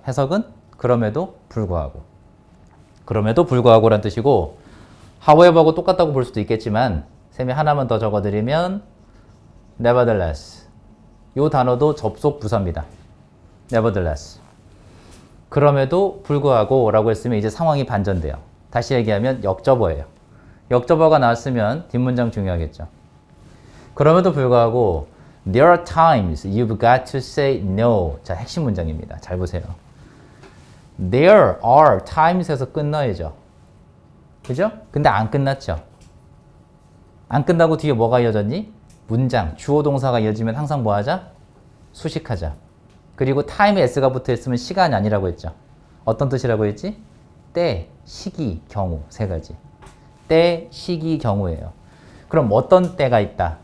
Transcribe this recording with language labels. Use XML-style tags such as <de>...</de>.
<ko>해석은 그럼에도 불구하고. 그럼에도 불구하고란 뜻이고 however하고 똑같다고 볼 수도 있겠지만 쌤이 하나만 더 적어드리면 nevertheless. 이 단어도 접속 부사입니다. nevertheless. 그럼에도 불구하고 라고 했으면 이제 상황이 반전돼요. 다시 얘기하면 역접어예요. 역접어가 나왔으면 뒷문장 중요하겠죠. 그럼에도 불구하고</ko> <en>there are times you've got to say no.</en> <ko>자, 핵심 문장입니다. 잘 보세요. There are times에서 끝나야죠. 그죠? 근데 안 끝났죠. 안 끝나고 뒤에 뭐가 이어졌니? 문장, 주어 동사가 이어지면 항상 뭐 하자? 수식하자. 그리고 time에 s가 붙어 있으면 시간이 아니라고 했죠. 어떤 뜻이라고 했지? 때, 시기, 경우 세 가지. 때, 시기, 경우예요. 그럼 어떤 때가 있다?</ko>